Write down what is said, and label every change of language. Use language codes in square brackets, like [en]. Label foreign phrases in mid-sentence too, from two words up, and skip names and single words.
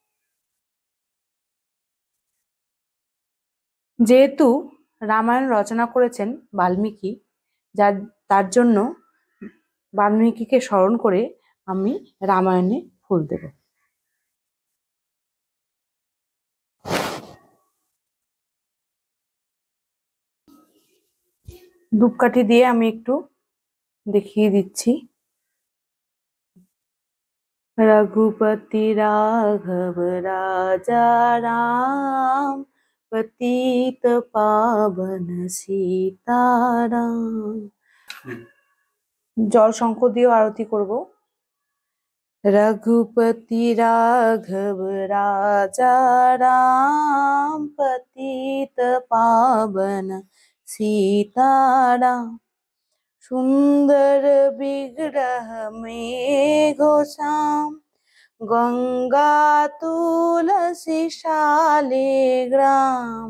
[bn] যেহেতু রামায়ণ রচনা করেছেন বাল্মীকি, তার জন্য বাল্মীকিকে স্মরণ করে আমি রামায়ণে ফুল দেব। ধূপকাঠি দিয়ে আমি একটু দেখিয়ে দিচ্ছি। [hi] रघुपति राघव राजा राम, पतित पावन सीताराम। [bn] জল শঙ্খ দিয়েও আরতি করব। [hi] रघुपति राघव राजा राम, पतित पावन सीताराम। सुंदर विग्रह में घोषाम, गंगा तुलसी शालिग्राम।